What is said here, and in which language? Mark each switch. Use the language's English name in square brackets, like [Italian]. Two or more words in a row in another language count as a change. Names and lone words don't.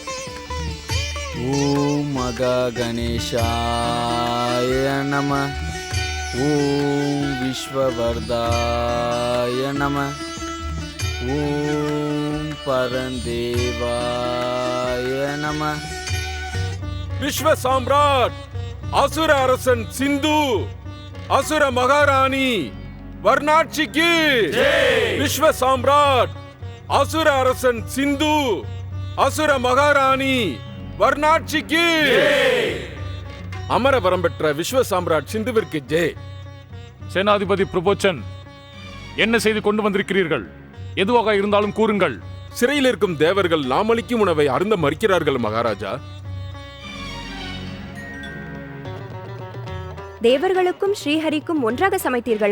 [Sanskrit] ओम महागणेशाय नमः। ओम विश्ववरदाय नमः। ओम परंदेवाय नमः। [Hindi] विश्व साम्राट असुर அரசன் சிந்து, असुर महारानी वर्णाक्षी की विश्व साम्राट असुर அரசன் சிந்து, असुर महारानी वर्णाक्षी की [Tamil] அமரவரம் பெற்ற விஸ்வ சாம்ராட் சிந்துவிற்கு ஜெய். சேனாதிபதி பிரபோச்சன், என்ன செய்து கொண்டு வந்திருக்கிறீர்கள்? எதுவாக இருந்தாலும் கூறுங்கள். சிறையில் இருக்கும் தேவர்கள் நாம் அளிக்கும் உணவை அருந்த மறுக்கிறார்கள் மகாராஜா. தேவர்களுக்கும் ஸ்ரீஹரிக்கும் ஒன்றாக சமைத்தீர்களா?